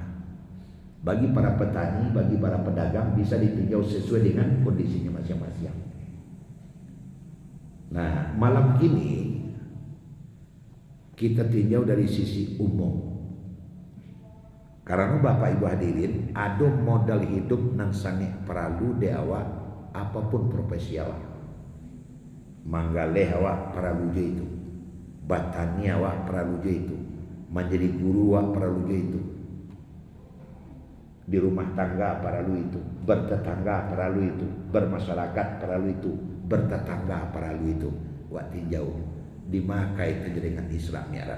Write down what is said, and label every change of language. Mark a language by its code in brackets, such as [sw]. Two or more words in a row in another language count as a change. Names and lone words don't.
[id] Bagi para petani, bagi para pedagang bisa ditinjau sesuai dengan kondisinya masing-masing. Nah, malam ini kita tinjau dari sisi umum. Karena Bapak Ibu hadirin, ada modal hidup nang sangat perlu di awak apapun profesi awak. [min] Manggaleh awak perlu itu, batani awak perlu itu, menjadi guru awak perlu itu, di rumah tangga perlu itu, bertetangga perlu itu, bermasyarakat perlu itu, bertetangga perlu itu. [id] Wak tinjau di maka itu dengan Isra Mi'raj.